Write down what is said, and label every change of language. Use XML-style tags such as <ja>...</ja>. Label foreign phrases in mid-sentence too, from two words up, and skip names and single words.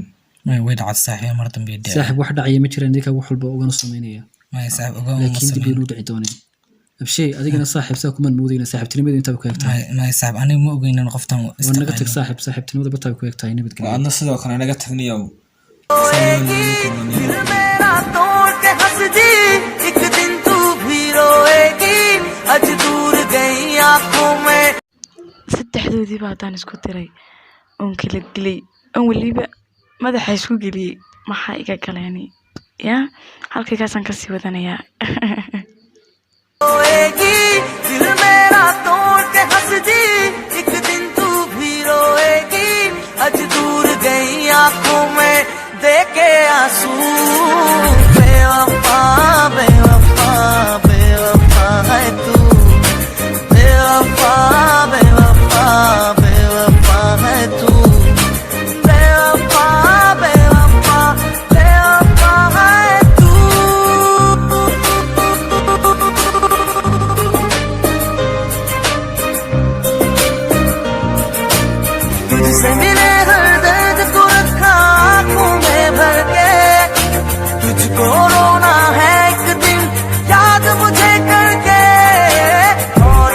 <so>maya way dhacday saaxiib mar dambe dhacay saaxiib wax dhacaya ma jiraan idinkaa wax walba ugana samaynaya maya saaxiib ogaa laakiin dib inuu dhici doonin abshay adigana saaxiib saa kumaan moodayna saaxiibtinimada intaaba ku egtahay maya saaxiib aniga ma ogeynin qoftan waa naga tag saaxiib saaxiibtinimada bataaba ku egtahay waa nabadgelyo adna sidoo kale naga tagniyow</so> <hi>दिल मेरा तोड़ के हंस दी एक दिन तू भी रोएगी आज दूर गई आंखों में</hi> <so>saddexdoodii baa haddaan isku diray oon kala gelay oon weliba madaxa isku geliyey maxaa iga galeeni yaa halkaygaasaan kasii wadanayaa</so> <hi>रोएगी दिल मेरा तोड़ के हंस दी एक दिन तू भी रोएगी आज दूर गई आंखों में देखे आंसू बेवफा बेवफा बेवफा है तू बेवफा बेवफा बेवफा है तू बेवफा बेवफा बेवफा है तू तुझसे मिले हर दर्द को रखा आंखों में भर के तुझको रोना है एक दिन याद मुझे करके और</hi>